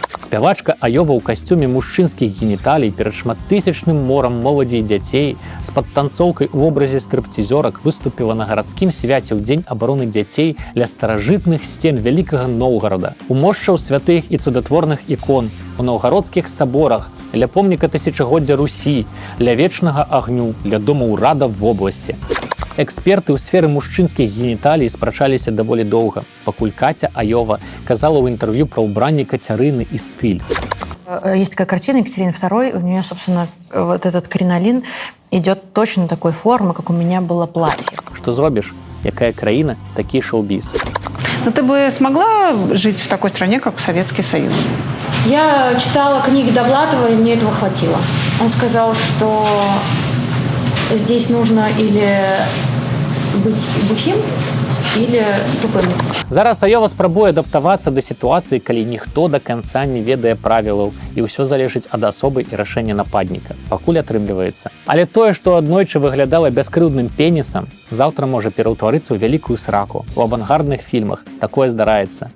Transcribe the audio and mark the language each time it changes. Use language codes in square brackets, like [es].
[be] Спявачка Айова ў касцюме мужчынскіх геніталій перад шматтысячным морам моладзі і дзяцей з падтанцоўкай у вобразе стрыпцізёрак выступіла на гарадскім свяце ў дзень абароны дзяцей ля старажытных сцен вялікага Новгарада, у мошчаў святых і цудатворных ікон, у наўгародскіх саборах, ля помніка тысячагоддзя Русі, ля вечнага агню, ля дома ўрада в вобласці. Эксперты ў сферы мужчынскіх геніталій спрачаліся даволі доўга, пакуль Катя Айова казала ў інтэрв'ю пра ўбранне Кацярыны і стыль. [ru] Есть такая картина Екатерины II, у нее, собственно, вот этот кринолин идет точно такой формы, как у меня было платье. [be] Што зробіш? Якая краіна, такі шоу-біз. [ru] Но ты бы смогла жить в такой стране, как Советский Союз? Я читала книги Довлатова, и мне этого хватило. Он сказал, что здесь нужно или быть бухим, или тупым. [be] Зараз Айова спрабуе адаптавацца да сітуацыі, калі ніхто да канца не ведае правілаў і ўсё залежыць ад асобы і рашэння нападніка. Пакуль атрымліваецца. Але тое, што аднойчы выглядала бяскрыўдным пенісам, заўтра можа пераўтварыцца ў вялікую сраку. У авангардных фільмах такое здараецца.